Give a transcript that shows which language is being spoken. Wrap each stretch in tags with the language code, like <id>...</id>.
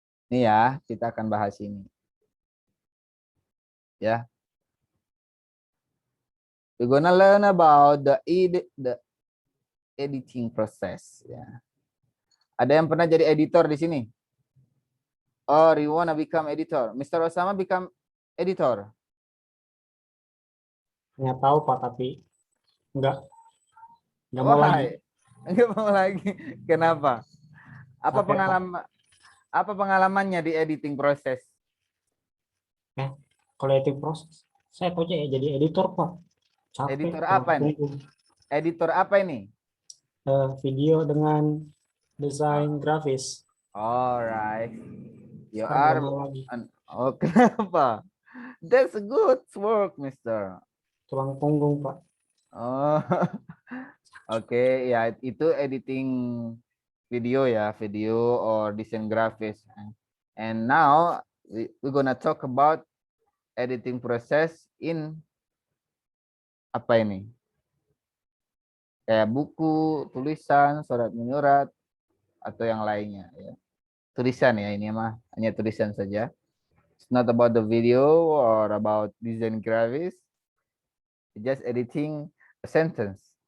<id>Ini ya, kita akan bahas ini. Ya.</id> <en>We're gonna learn about the editing process. Ya.</en> <id>Ada yang pernah jadi editor di sini?</id> <en>Or you wanna become editor? Mr. Osama become editor?</en> <id>Nggak tahu Pak, tapi nggak mau lagi. Nggak mau lagi. Kenapa? Apa pengalamannya di editing proses? Kalau editing proses, saya tahu ya jadi editor Pak. Capek, editor apa ini? Editor apa ini? Video dengan desain grafis.</id> <en>Alright. You</en> <id>Sekarang</id> <en>are. Oh,</en> <id>kenapa?</id> <en>That's a good work, Mister.</en> <id>Tulang punggung Pak. Oh, oke, ya itu editing video ya,</id> <en>video or design graphics. And now we're gonna talk about editing process in</en> <id>apa ini? Kayak buku, tulisan, surat menyurat, atau yang lainnya. Ya. Tulisan ya, ini mah hanya tulisan saja.</id> <en>It's not about the video or about design graphics. Just editing a sentence.</en>